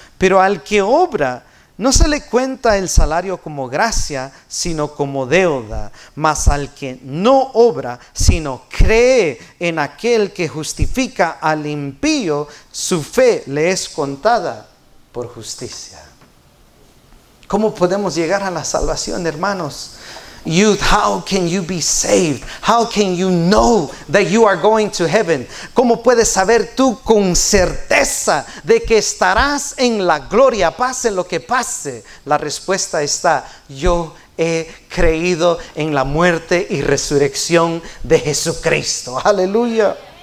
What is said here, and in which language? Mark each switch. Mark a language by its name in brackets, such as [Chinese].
[Spanish] Pero al que obra, no se le cuenta el salario como gracia, sino como deuda. Mas al que no obra, sino cree en aquel que justifica al impío, su fe le es contada por justicia. ¿Cómo podemos llegar a la salvación, hermanos? [English] Youth, how can you be saved? How can you know that you are going to heaven? [Spanish] ¿Cómo puedes saber tú con certeza de que estarás en la gloria, pase lo que pase? La respuesta está: yo he creído en la muerte y resurrección de Jesucristo. Aleluya.